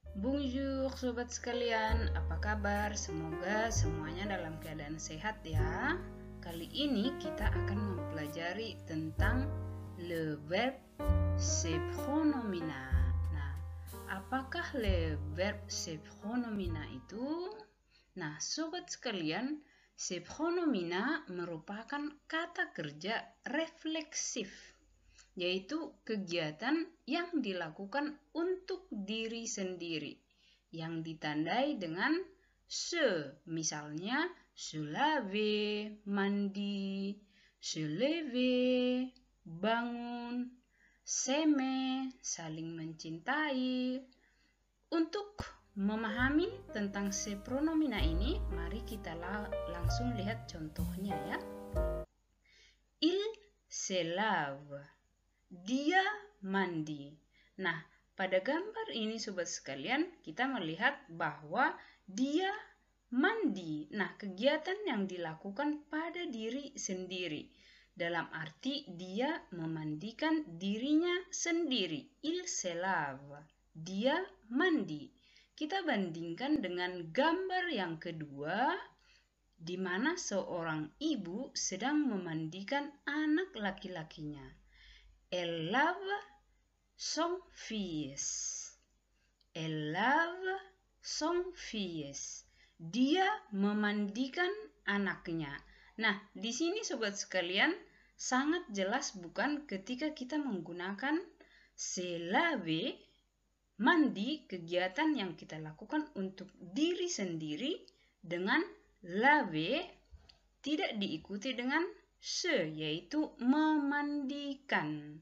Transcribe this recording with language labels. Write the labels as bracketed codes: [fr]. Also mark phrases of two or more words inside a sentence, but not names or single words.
[id] Bonjour sobat sekalian, apa kabar? Semoga semuanya dalam keadaan sehat ya. Kali ini kita akan mempelajari tentang [fr] le verbe se pronomina. [id] Nah, apakah [fr] le verbe se pronomina [id] itu? Nah, sobat sekalian, [fr] se pronomina [id] merupakan kata kerja refleksif, yaitu kegiatan yang dilakukan untuk diri sendiri, yang ditandai dengan se, misalnya [fr] se laver, [id] mandi, [fr] se lever, [id] bangun, s'aimer, saling mencintai. Untuk memahami tentang [fr] se pronomina [id] ini, mari kita langsung lihat contohnya ya. [fr] Il se lave. [id] Dia mandi. Nah, pada gambar ini sobat sekalian, kita melihat bahwa dia mandi. Nah, kegiatan yang dilakukan pada diri sendiri. Dalam arti dia memandikan dirinya sendiri. [fr] Il se lave. [id] Dia mandi. Kita bandingkan dengan gambar yang kedua, di mana seorang ibu sedang memandikan anak laki-lakinya. [fr] Elle lave son fils. Elle lave son fils. [id] Dia memandikan anaknya. Nah, di sini sobat sekalian sangat jelas bukan ketika kita menggunakan [fr] se lave, [id] mandi, kegiatan yang kita lakukan untuk diri sendiri, dengan lave tidak diikuti dengan se, yaitu memandikan.